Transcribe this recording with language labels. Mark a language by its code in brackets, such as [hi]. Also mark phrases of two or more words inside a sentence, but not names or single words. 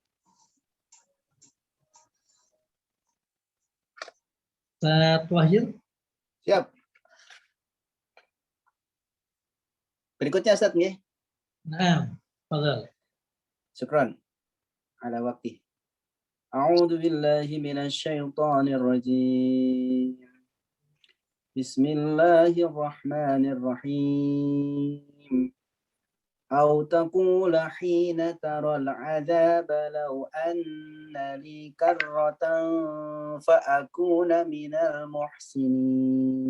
[id] Ustaz Wahyu. Siap. Berikutnya Ustaz nggih. Nah, fadhal. [ar] شكرا. على الوقت. أعوذ بالله من الشيطان الرجيم. بسم الله الرحمن الرحيم. أو تقول حين ترى العذاب لو أن لي كرة فأكون من المحسنين